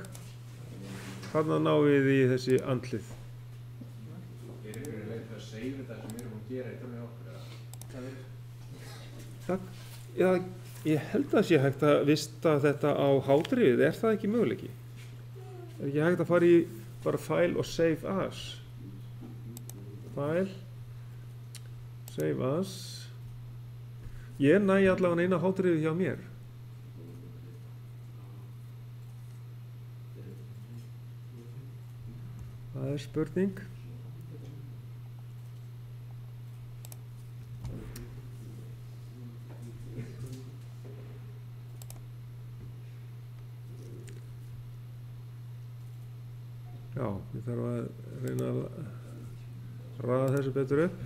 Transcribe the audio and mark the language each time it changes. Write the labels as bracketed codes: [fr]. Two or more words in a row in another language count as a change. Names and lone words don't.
[is] Þarna náum við í þessi andlið. Er ykkur leið að segja þetta sem við erum að gera í tölunni okkur? Takk. Já, ég held að sé hægt að vista þetta á hádrifið. Er það ekki möguleiki? Er ekki hægt að fara í bara file og [en] save as? File, save as. [is] Ég næ allavega eina hádrifið hjá mér. Það er spurning. Já, ég þarf að reyna að raða þessu betur upp.